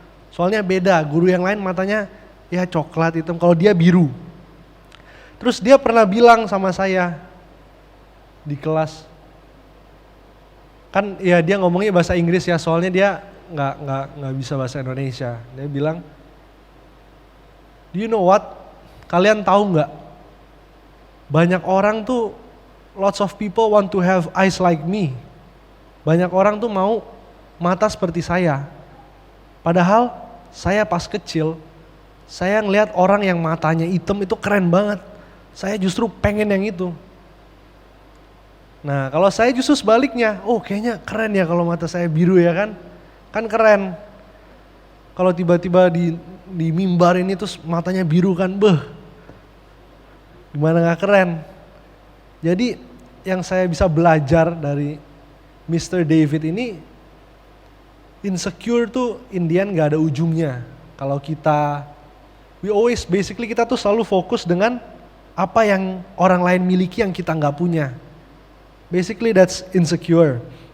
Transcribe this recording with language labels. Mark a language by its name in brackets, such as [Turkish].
[Indonesian] Soalnya beda, guru yang lain matanya ya coklat hitam, kalau dia biru. Terus dia pernah bilang sama saya di kelas, kan ya dia ngomongnya bahasa Inggris ya, soalnya dia nggak bisa bahasa Indonesia. Dia bilang, [English] "Do you know what? [Indonesian] Kalian tahu nggak? Banyak orang tuh, [English] lots of people want to have eyes like me. [Indonesian] Banyak orang tuh mau mata seperti saya. Padahal saya pas kecil, saya ngelihat orang yang matanya hitam itu keren banget. Saya justru pengen yang itu. Nah kalau saya justru sebaliknya, oh kayaknya keren ya kalau mata saya biru ya kan. Kan keren. Kalau tiba-tiba di mimbar ini terus matanya biru kan, gimana gak keren. Jadi yang saya bisa belajar dari Mr. David ini, insecure tuh Indian gak ada ujungnya. Kalau kita, kita tuh selalu fokus dengan apa yang orang lain miliki yang kita gak punya. [English] Basically that's insecure.